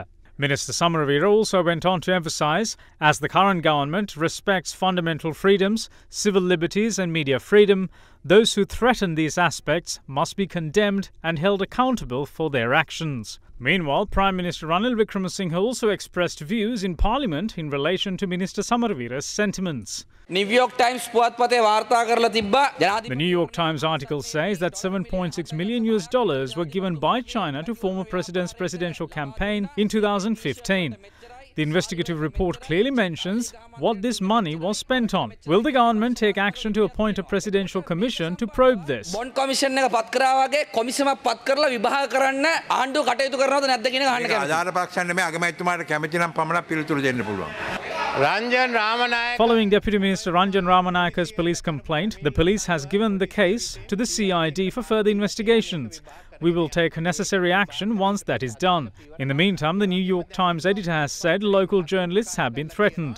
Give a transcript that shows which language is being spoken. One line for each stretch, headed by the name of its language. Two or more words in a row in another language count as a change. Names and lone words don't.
English: Minister Samaraweera also went on to emphasise, as the current government respects fundamental freedoms, civil liberties and media freedom, those who threaten these aspects must be condemned and held accountable for their actions. Meanwhile, Prime Minister Ranil Wickremesinghe also expressed views in Parliament in relation to Minister Samaraweera's sentiments.
Sinhala: New York Times පුවත්පතේ වාර්තා කරලා තිබ්බා.
English: The New York Times article says that $7.6 million were given by China to former president's presidential campaign in 2015. The investigative report clearly mentions what this money was spent on. Will the government take action to appoint a presidential commission to probe this?
Sinhala: බොන්ඩ් කොමිෂන් එක පත් කරා වගේ කොමිසමක් පත් කරලා විභාග කරන්න ආණ්ඩුව කටයුතු කරනවද නැද්ද කියන එක අහන්න කැමතියි. ආධාර පක්ෂයන් නෙමෙයි අගමැතිතුමාට කැමති නම් පමණක් පිළිතුරු දෙන්න පුළුවන්.
English: Following Deputy Minister Ranjan Ramanayaka's police complaint, the police has given the case to the CID for further investigations. We will take necessary action once that is done. In the meantime, the New York Times editor has said local journalists have been threatened.